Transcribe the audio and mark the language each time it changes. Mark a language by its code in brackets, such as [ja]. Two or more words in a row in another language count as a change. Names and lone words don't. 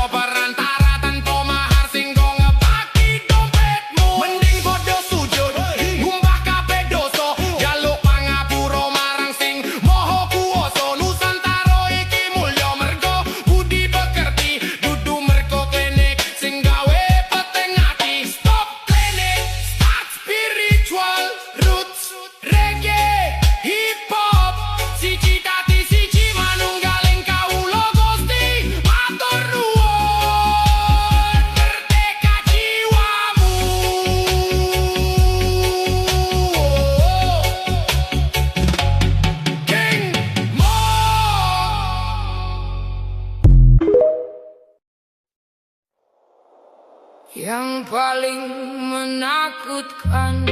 [jv] perantara tanpa mahar sing go ngebaki dompetmu mending padha sujud ngumbah kabeh dosa jaluk pangapura marang sing maha kuwasa nusantara iki mulya mergo budi pekerti dudu mergo klinik sing gawe peteng ati stop klinik [en] start spiritual roots reggae hip hop [jv] siji dadi siji manunggaling kawula Gusti matur nuwun merdeka jiwamu [id] King Mo yang paling menakutkan